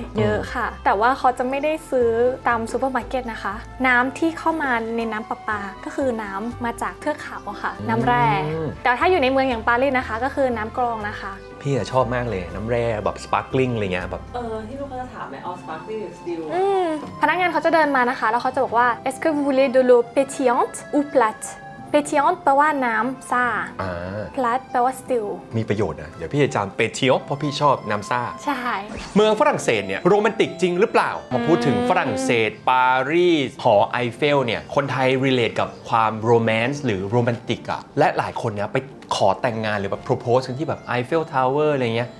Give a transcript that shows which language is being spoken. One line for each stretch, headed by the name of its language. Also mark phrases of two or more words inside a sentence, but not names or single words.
Thai: เยอะค่ะแต่ว่าเขาจะไม่ได้ซื้อตามซูเปอร์มาร์เก็ตนะคะน้ำที่เข้ามาในน้ำประปาก็คือน้ำมาจากเทือกเขาค่ะน้ำแร่แต่ถ้าอยู่ในเมืองอย่างปารีสนะคะก็คือน้ำกรองนะคะ พี่ชอบมากเลยน้ำแร่แบบสปาร์คลิงอะไรเงี้ยแบบ ที่ลูกเขาจะถามไหมเอาสปาร์คลิ่งหรือสติล พนักงานเขาจะเดินมานะคะ แล้วเขาจะบอกว่า
French: est-ce que vous voulez de l'eau pétillante ou plate pétillante
Thai: แปลว่าน้ำซ่า plate แปลว่า still มีประโยชน์นะเดี๋ยวพี่จะจำเปเทียวเพราะพี่ชอบน้ำซ่า ใช่ เมืองฝรั่งเศสเนี่ยโรแมนติกจริงหรือเปล่าพอพูดถึงฝรั่งเศสปารีสหอไอเฟลเนี่ยคนไทย relate กับความโรแมนต์หรือโรแมนติกอะและหลายคนเนี่ยไปขอแต่งงานหรือแบบ propose กันที่แบบไอเฟลทาวเวอร์อะไรเงี้ย